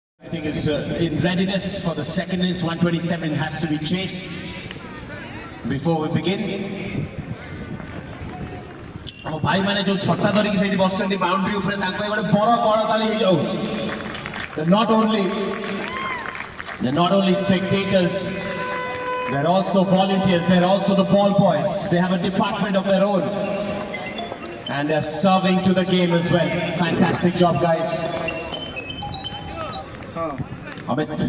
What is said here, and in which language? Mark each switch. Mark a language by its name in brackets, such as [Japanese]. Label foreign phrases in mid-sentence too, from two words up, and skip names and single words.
[English] everything is in readiness for the second innings. 127 has to be chased before we begin. [Odia] ଆମ ଭାଇମାନେ ଯୋଉ ଛଟା ଧରିକି ସେଇଠି ବସିଛନ୍ତି ବାଉଣ୍ଡ୍ରି ଉପରେ ତାଙ୍କ ପାଇଁ ଗୋଟେ ବଡ଼ କରତାଳି ହେଇଯାଉ. [English] They're not only spectators, they're also volunteers, they're also the ball boys. They have a department of their own and they're serving to the game as well. Fantastic job, guys. Amit.